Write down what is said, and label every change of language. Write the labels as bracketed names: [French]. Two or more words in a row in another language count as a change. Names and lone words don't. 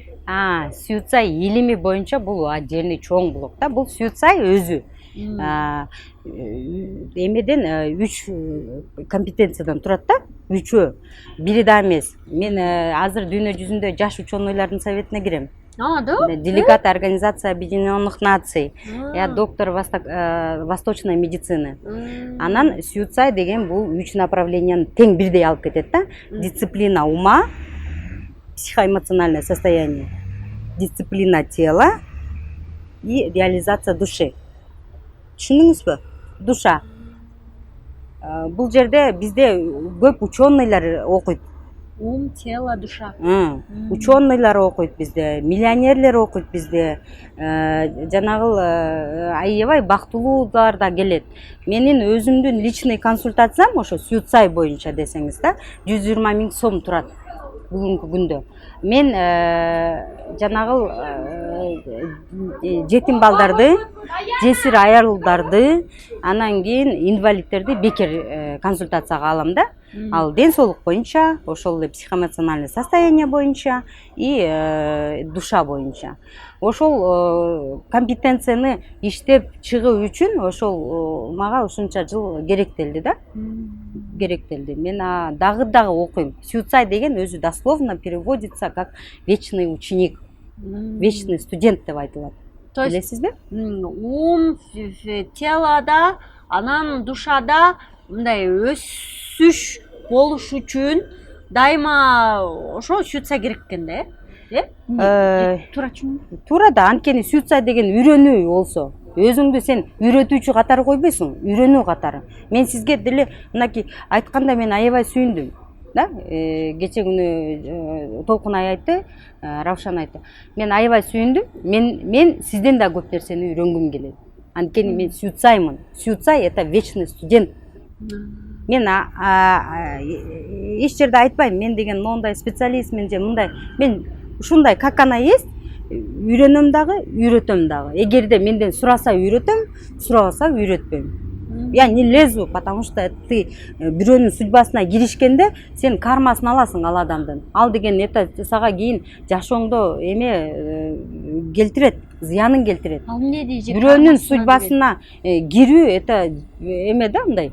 [Kyrgyz] Сюцай илими боюнча бул отдельный чоң блок да. Бул Сюцай өзү эмеден 3 компетенциядан турат да. 3-өө. Бири да эмес. Мен азыр дүйнө жүзүндө жаш ученыйлардын советине кирем. Да? [Russian] Делегат Организации Объединенных Наций. Я доктор восточной медицины. [Kyrgyz] Анан Сюцай деген бул 3 направленияны тең бирдей алып кетет да. [Russian] Дисциплина ума, психоэмоциональное состояние, дисциплина тела и реализация души. [Kyrgyz] Түшүндүңүзбү? Душа. Бул жерде бизде көп ученыйлар окуйт. [Russian] Ум, тело, душа. [Kyrgyz] Ученыйлар окуйт бизде, миллионерлер окуйт бизде, жанагыл аябай бактылуулар да келет. Менин өзүмдүн [Russian] личный консультациям [Kyrgyz] ошо Сюцай боюнча десеңиз да 120 000 сом турат бүгүнкү күндө. Мен жанагыл жетим балдарды, жесир аялдарды, анан кийин инвалидтерди бекер консультацияга алам да. Ал ден соолук боюнча, ошол эле [Russian] психоэмоциональный состояние [Kyrgyz] боюнча [Russian] и душа [Kyrgyz] боюнча. Ошол компетенцияны иштеп чыгуу үчүн ошол мага ушунча жыл керектелди да. Керектелди. Мен дагы окуйм. Сюцай деген өзү [Russian] дословно переводится как вечный ученик, вечный студент [Kyrgyz] деп айтылат. [Russian] То есть [Kyrgyz] Билесизби? телода, анан душада мындай өсүш болуш үчүн дайыма ошо сюцай керек экен да, туура түшүндүм? Туура да, анткени сюцай деген үйрөнүү болсо, өзүңдү сен үйрөтүүчү катары койбойсуң, үйрөнүү катары. Мен сизге деле мынакей айтканда мен аябай сүйүндүм. Да? Кече күнү Толкунай айтты, Равшан айтты. Мен аябай сүйүндүм. Мен сизден да көп нерсени үйрөнгүм келет. Анткени мен сюцаймын. Сюцай [Russian] это вечный студент. [Kyrgyz] Мен эч жерде айтпайм, мен деген мондай специалистмин же мындай. Мен ушундай [Russian] как она есть, [Kyrgyz] үйрөнөм дагы, үйрөтөм дагы. Эгерде менден сураса үйрөтөм, сурабаса үйрөтпөйм. [Russian] Я не лезу, потому что ты [Kyrgyz] бирөөнүн судьбасына киришкенде сен кармасын аласың ал адамдын. Ал деген это сага кийин жашооңдо эме келтирет, зыянын келтирет. Ал эмне дейт? Бирөөнүн судьбасына кирүү это эме да мындай.